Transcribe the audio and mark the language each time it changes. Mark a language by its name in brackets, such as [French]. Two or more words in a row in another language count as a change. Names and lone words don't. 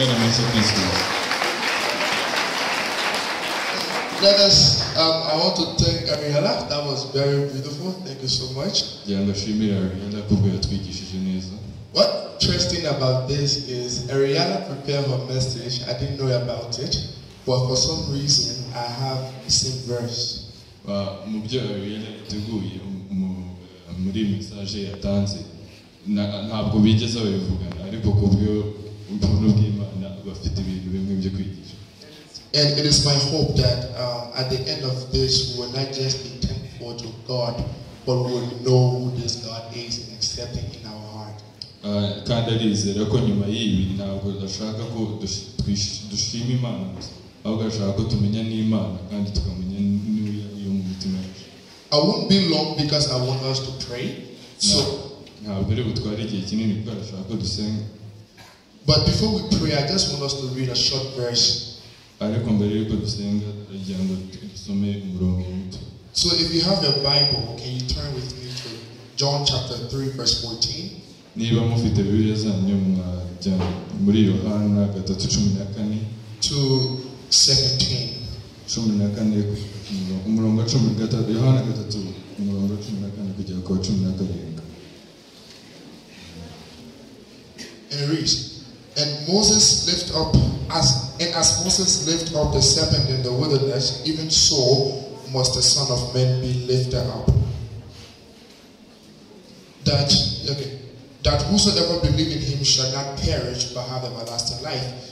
[English] Let us, I want to thank Ariella. That was very beautiful. Thank you so much. What interesting about this is Ariella prepared her message. I didn't know about it, but for some reason I have the same verse. [Kinyarwanda] ntabwo bigeze babivugana ariko kubyo ubuntu bw'Imana bafite ibintu bimwe byo kwigisha. [English] And it is my hope that at the end of this, we will not just be thankful to God, but we will know who this God is and accept Him in our heart. [Kinyarwanda] Kandi arizera ko nyuma y'ibi ntabwo ashaka ko dushima Imana gusa, ahubwo ashaka ko tumenya n'Imana kandi tukamenya n'iyo mu mutima wacu. [English] I won't be long because I want us to pray. [Kinyarwanda] Ntabwo ari butware igihe kinini kuko ashaka ko dusenga. [English] But before we pray, I just want us to read a short verse. [Kinyarwanda] Ariko mbere yuko dusenga aragira ngo dusome umurongo muto. [English] So if you have your Bible, can you turn with me to John chapter 3 verse 14? [Kinyarwanda] niba mufite bibiliya zanyu mwajya muri Yohana 3:14 [English] to 17. [Kinyarwanda] 14 umurongo 13, Yohana 3 umurongo 14 kugera ku 17. [English] And it reads, and Moses lift up as Moses lifted up the serpent in the wilderness, even so must the Son of Man be lifted up, that whosoever believe in him shall not perish but have everlasting life.